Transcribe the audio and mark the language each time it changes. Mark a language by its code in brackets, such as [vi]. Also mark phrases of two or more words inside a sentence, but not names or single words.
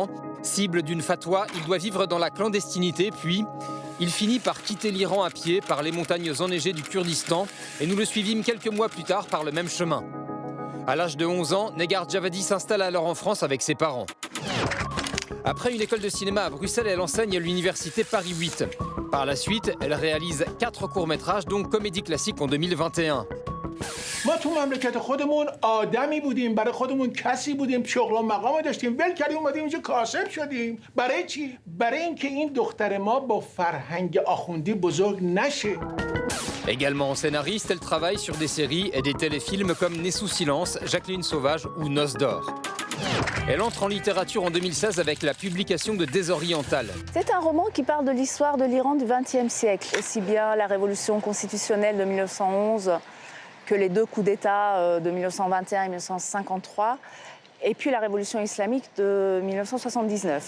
[fr] Cible d'une fatwa, il doit vivre dans la clandestinité, puis il finit par quitter l'Iran à pied par les montagnes enneigées du Kurdistan et nous le suivîmes quelques mois plus tard par le même chemin. À l'âge de 11 ans, Negar Javadi s'installe alors en France avec ses parents. Après une école de cinéma à Bruxelles, elle enseigne à l'université Paris 8. Par la suite, elle réalise 4 courts-métrages, dont Comédie classique en 2021. [fa] ما تو مملکت خودمون آدمی بودیم برای خودمون کسی بودیم شغل و مقام داشتیم ول کردیم اومدیم اینجا کاسب شدیم برای چی برای اینکه این دختر ما با فرهنگ آخوندی بزرگ نشه. [fr] Également scénariste, elle travaille sur des séries et des téléfilms comme Né sous silence, Jacqueline Sauvage ou Noces d'or. Elle entre en littérature en 2016 avec la publication de Désorientale. C'est un roman qui parle de l'histoire de l'Iran du XXe siècle, aussi bien la révolution constitutionnelle de 1911 que les 2 coups d'État de 1921 et 1953, et puis la révolution islamique de 1979.